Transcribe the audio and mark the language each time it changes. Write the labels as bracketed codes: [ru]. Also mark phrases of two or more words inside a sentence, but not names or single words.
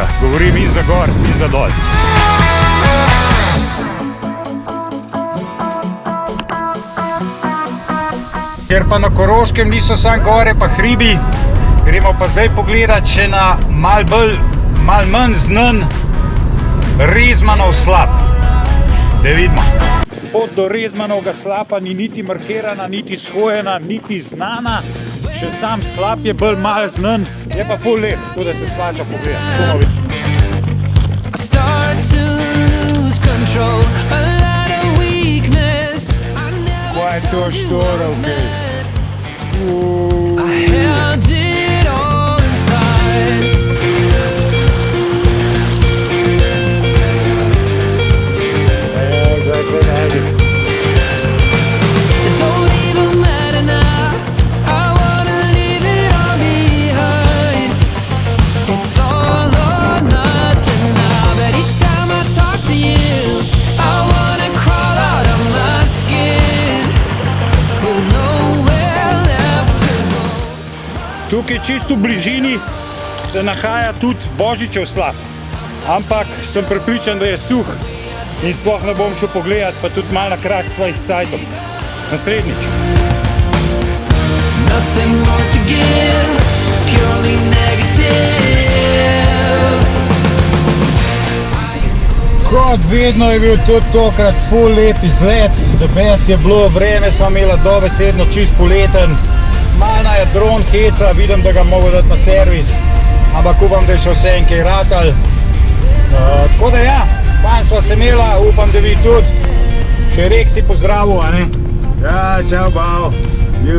[sl] Govorim in za gor in za dol. Ker pa na Koroškem niso samo gore pa hribi, gremo pa zdaj pogledati še na malo manj znan Rezmanov slap. Da vidimo. Pot do Rezmanovega slapa ni niti markirana, niti shojena, niti znana. Še sam slap je bolj malo znan, je pa ful lep, tako da se splača pogledati. [en] I start to lose control. A lot of weakness. I never [sl] Kaj je to štorovke? [en] I held it all inside. It don't even matter now. I wanna leave it all behind. It's all or nothing now. But each time I talk to you, I wanna crawl out of my skin with nowhere left to go. [sl] Tukaj čisto v bližini se nahaja tudi Božičev slap, ampak sem prepričan, da je suh in sploh ne bom šel pogledat, pa tudi malo na krak sva izcajtom. Naslednjič. [en] Nothing more to give, purely negative. [sl] Kot vedno je bil tudi tokrat ful lep izlet, [en] the best [sl] je bilo, vreme sva imela dobesedno čist poleten. Malo je dron heca, vidim, da ga mogo dati na servis, ampak upam, da je še vse enkaj ratal. Tako da ja, fajn sva se imela, upam, da vi tudi. Še rek si pozdravil, a ne? Ja, čau, bao.